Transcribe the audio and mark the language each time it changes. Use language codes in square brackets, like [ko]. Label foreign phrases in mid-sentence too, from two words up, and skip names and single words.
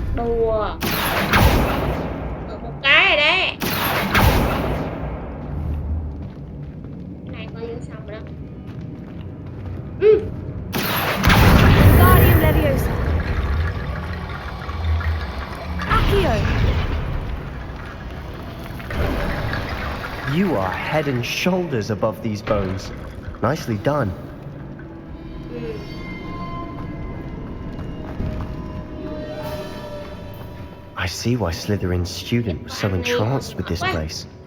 [vi] Ủa. Được một cái rồi đấy. Cái này coi như xong rồi đó. [en] Guardian Leviosa. Accio. You are head and shoulders above these bones. Nicely done. I see why Slytherin's student was so entranced with this place.